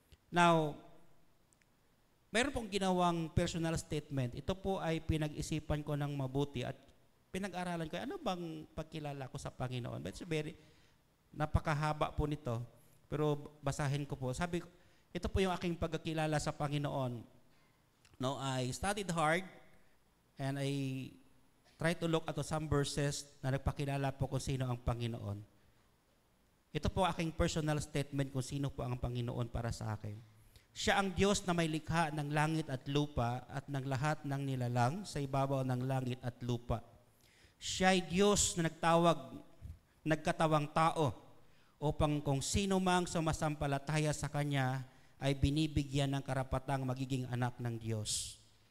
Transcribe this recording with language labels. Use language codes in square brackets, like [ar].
[tl] Now, meron pong ginawang personal statement. Ito po ay pinag-isipan ko ng mabuti at pinag-aralan ko, ano bang pagkilala ko sa Panginoon? [en] But it's very, [tl] napakahaba po nito. Pero basahin ko po. Sabi ko, ito po yung aking pagkakilala sa Panginoon. [en] No, I studied hard and I tried to look at some verses [tl] na nagpakilala po kung sino ang Panginoon. Ito po aking personal statement kung sino po ang Panginoon para sa akin. Siya ang Diyos na may likha ng langit at lupa at ng lahat ng nilalang sa ibabaw ng langit at lupa. Siya ay Diyos na nagkatawang tao upang kung sino mang sumasampalataya sa Kanya ay binibigyan ng karapatang magiging anak ng Diyos.